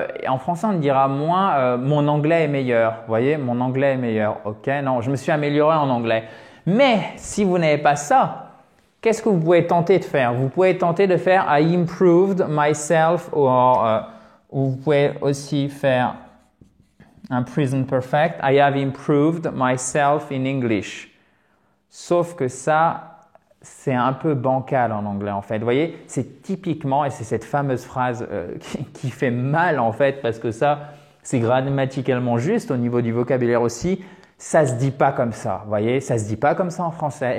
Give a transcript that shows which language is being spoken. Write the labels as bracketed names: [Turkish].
[French] En français, on dira moins mon anglais est meilleur. Vous voyez, mon anglais est meilleur. Ok, non, je me suis amélioré en anglais. Mais si vous n'avez pas ça, qu'est-ce que vous pouvez tenter de faire? Vous pouvez tenter de faire [English] I improved myself [French] ou vous pouvez aussi faire un present perfect. [English] I have improved myself in English. [French] Sauf que ça, c'est un peu bancal en anglais en fait. Vous voyez, c'est typiquement, et c'est cette fameuse phrase qui fait mal en fait, parce que ça, c'est grammaticalement juste au niveau du vocabulaire aussi. Ça se dit pas comme ça. Vous voyez, ça se dit pas comme ça en français.